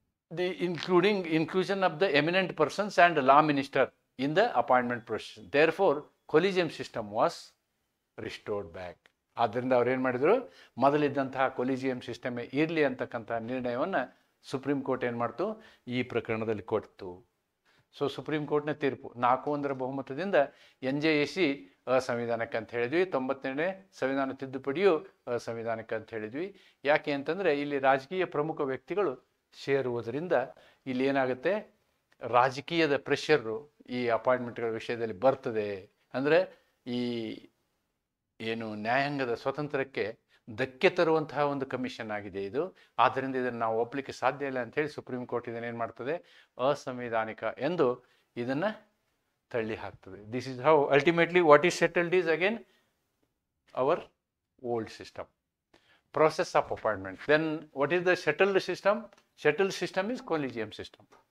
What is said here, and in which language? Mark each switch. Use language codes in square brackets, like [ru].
[en] including inclusion of the eminent persons and law minister in the appointment process. Therefore, collegium system was restored back. [kn] ಆದ್ದರಿಂದ ಅವ್ರು ಏನು ಮಾಡಿದರು, ಮೊದಲಿದ್ದಂತಹ collegium system ಇರಲಿ ಅಂತಕ್ಕಂಥ ನಿರ್ಣಯವನ್ನು ಸುಪ್ರೀಂ ಕೋರ್ಟ್ ಏನು ಮಾಡ್ತು, ಈ ಪ್ರಕರಣದಲ್ಲಿ ಕೊಡ್ತು. ಸೊ ಸುಪ್ರೀಂ ಕೋರ್ಟ್ನ ತೀರ್ಪು 4-1 ಬಹುಮತದಿಂದ NJAC ಅಸಂವಿಧಾನಿಕ ಅಂತ ಹೇಳಿದ್ವಿ. 92ನೇ ಸಂವಿಧಾನ ತಿದ್ದುಪಡಿಯು ಅಸಂವಿಧಾನಿಕ ಅಂತ ಹೇಳಿದ್ವಿ. ಯಾಕೆ ಅಂತಂದರೆ ಇಲ್ಲಿ ರಾಜಕೀಯ ಪ್ರಮುಖ ವ್ಯಕ್ತಿಗಳು ಸೇರುವುದರಿಂದ ಇಲ್ಲಿ ಏನಾಗುತ್ತೆ, ರಾಜಕೀಯದ ಪ್ರೆಷರು ಈ ಅಪಾಯಿಂಟ್ಮೆಂಟ್ಗಳ ವಿಷಯದಲ್ಲಿ ಬರ್ತದೆ. ಅಂದರೆ ಈ ಏನು ನ್ಯಾಯಾಂಗದ ಸ್ವತಂತ್ರಕ್ಕೆ ಧಕ್ಕೆ ತರುವಂತಹ ಒಂದು ಕಮಿಷನ್ ಆಗಿದೆ ಇದು. ಆದ್ದರಿಂದ ಇದನ್ನು ನಾವು ಒಪ್ಪಲಿಕ್ಕೆ ಸಾಧ್ಯ ಇಲ್ಲ ಅಂಥೇಳಿ ಸುಪ್ರೀಂ ಕೋರ್ಟ್ ಇದನ್ನೇನು ಮಾಡ್ತದೆ, ಅಸಂವಿಧಾನಿಕ ಎಂದು ಇದನ್ನು ತಳ್ಳಿ ಹಾಕ್ತದೆ. [en] This is how ultimately what is settled is again our old system, process of appointment. Then what is the settled system? Settled system is collegium system.